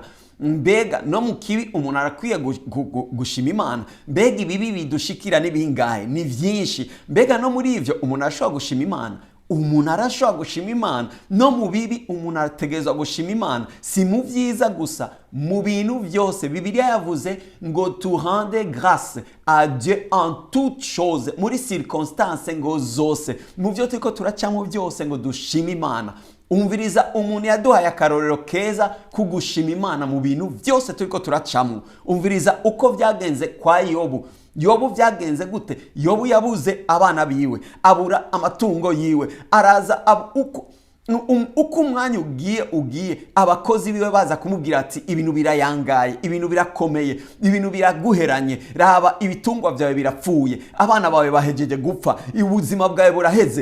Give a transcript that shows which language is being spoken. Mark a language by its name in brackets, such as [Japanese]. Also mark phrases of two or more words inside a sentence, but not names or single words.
[Rundi] Mbega no mu kibi umuntu arakwiye gushima Imana. Mbega ibibi bidushikira n'ibingahe? Ni vyinshi. Mbega no muri ivyo umuntu arashobora gushima Imana? Umuntu arashobora gushima Imana. No mu bibi umuntu arategerezwa gushima Imana. Si mu vyiza gusa, mu bintu vyose. Bibiliya yavuze ngo [French] tu rende grâce à Dieu en toutes choses, [Rundi] muri circonstances ngo zose, mu vyo turiko turacamo byose ngo dushima Imana. Umviriza, umuntu yaduhaye akarorero keza kugushima Imana mu bintu byose turiko turacamo. Umviriza uko vyagenze kwa Yobu vyagenze gute? Yobu yabuze abana biwe, abura amatungo yiwe, araza uko umwanya ugiye abakozi biwe baza kumubwira ati ibintu birayangaye, ibintu birakomeye, ibintu biraguheranye, raba ibitungwa byawe birapfuye, abana bawe bahejeje gupfa, ubuzima bwawe buraheze.